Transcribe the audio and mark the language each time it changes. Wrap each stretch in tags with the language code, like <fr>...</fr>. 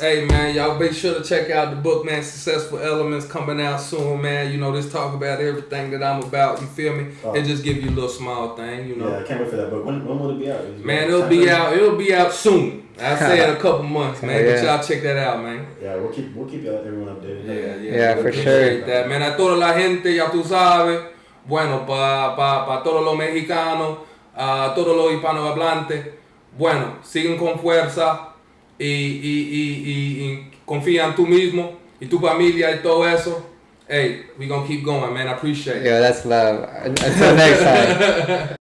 <en>Hey, man, y'all be sure to check out the book, man. Successful Elements coming out soon, man. This talk about everything that I'm about. You feel me? And just give you a little small thing, Yeah, I can't wait for that book. When will it be out? Man, it'll be out. It'll be out soon. I say in a couple months, man. But y'all check that out, man. Yeah, we'll keep everyone updated. Yeah, for sure. That, man.</en> <es>A toda la gente, ya tú sabes. Bueno, pa todos los mexicanos, todos los hispanohablantes. Bueno, siguen con fuerza y confía en tú mismo y tu familia y todo eso.</es> <en>Hey, we gonna keep going, man. I appreciate it. Yeah, that's love. Until next time.</en>